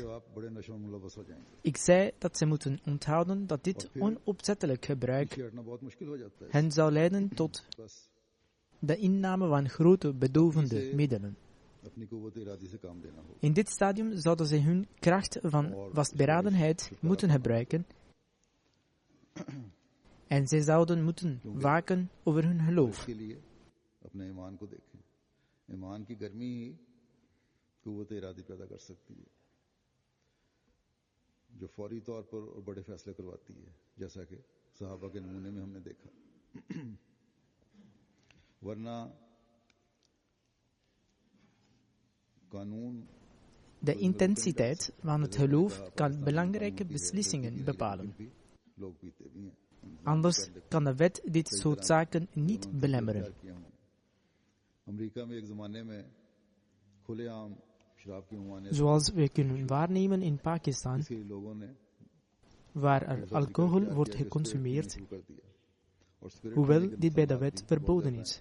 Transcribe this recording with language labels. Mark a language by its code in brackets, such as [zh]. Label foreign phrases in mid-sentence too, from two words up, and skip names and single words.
[nl] Ik zei dat ze moeten onthouden dat dit onopzettelijk gebruik hen zou leiden tot de inname van grote bedovende middelen. In dit stadium zouden ze hun kracht van vastberadenheid moeten gebruiken en zij zouden moeten waken over hun geloof. [ur] قوت ارادی پیدا کر سکتی ہے جو فوری طور پر اور بڑے فیصلے کرواتی ہے جیسا کہ صحابہ کے نمونے میں ہم نے دیکھا ورنہ قانون [nl] De intensiteit van het geloof kan belangrijke beslissingen bepalen. Anders kan de wet dit soort zaken niet belemmeren. Zoals we kunnen waarnemen in Pakistan, waar er alcohol wordt geconsumeerd, hoewel dit bij de wet verboden is.